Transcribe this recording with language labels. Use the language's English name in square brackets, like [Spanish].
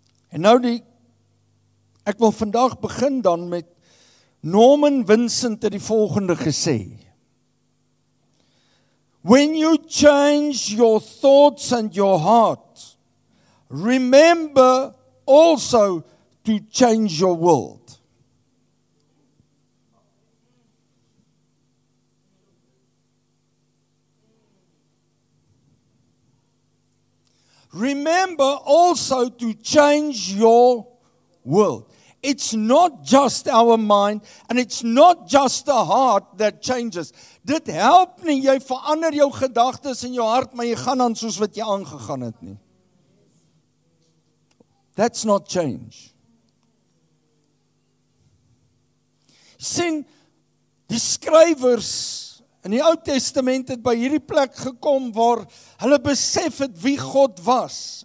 [Afrikaans] En nou ek wil vandag begin dan met Norman Vincent het die volgende gesê. [English] When you change your thoughts and your heart, remember also to change your world. Remember also to change your world. It's not just our mind and it's not just the heart that changes. [Afrikaans] Dit help nie, jy verander jou gedagtes en jou hart, maar jy gaan aan soos wat jy aangegaan het nie. [English] That's not change. [Afrikaans] Sien, die skrywers in die Ou Testament het by hierdie plek gekom waar hulle besef het wie God was.